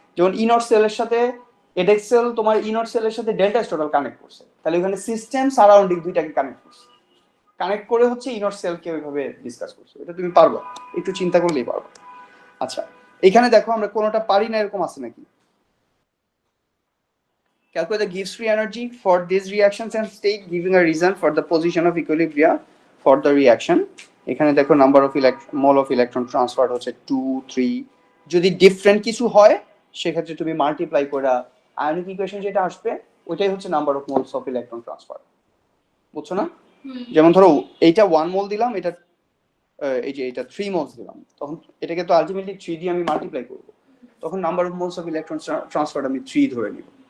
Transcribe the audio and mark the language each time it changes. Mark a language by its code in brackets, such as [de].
[bn] যেমন ই নট সেলের সাথে এডেক্স সেল তোমার ই নট সেলের সাথে ডেল্টা এস টোটাল কানেক্ট করছে, তাহলে ওখানে সিস্টেম সারাউন্ডিং দুইটাকে কানেক্ট করছে, কানেক্ট করে হচ্ছে ই নট সেলকে ওইভাবে ডিসকাস করছে। এটা তুমি পারবা, একটু চিন্তা করলেই পারবা। আচ্ছা এখানে দেখো আমরা কোনোটা পারি না এরকম আছে নাকি? [en] Calculate the Gibbs free energy for these reactions and state giving a reason for the position of equilibrium for the reaction. [bn] এখানে দেখো number of mole of electron transfer হচ্ছে 2 3। যদি ডিফারেন্ট কিছু হয় সেক্ষেত্রে তুমি মাল্টিপ্লাই করে আয়নিক ইকুয়েশন যেটা আসবে ওইটাই হচ্ছে number of moles of electron transfer, বুঝছো না? যেমন ধরো এইটা 1 মোল দিলাম, এটা এই যে এটা 3 মোলস দিলাম, তখন এটাকে তো আলটিমেটলি 3 দিয়ে আমি মাল্টিপ্লাই করব, তখন number of moles of electron transfer আমি 3 ধরে নিব।